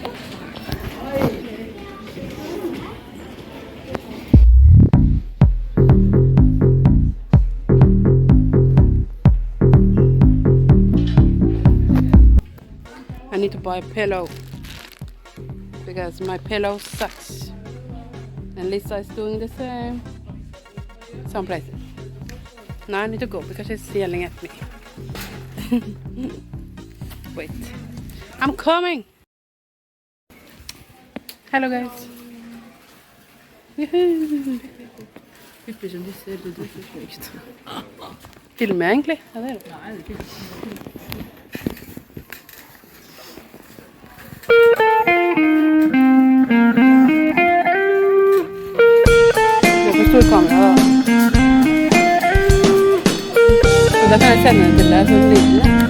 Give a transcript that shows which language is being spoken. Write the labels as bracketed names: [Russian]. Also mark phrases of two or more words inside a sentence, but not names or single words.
[English] I need to buy a pillow because my pillow sucks. And Lisa is doing the same. Some places. Now I need to go because she's yelling at me. Wait. I'm coming! Hello guys. [Norwegian] Filmer jeg egentlig? Ja, det er det. Det er for stor kamera da. Så da kan jeg sende den til deg som liten.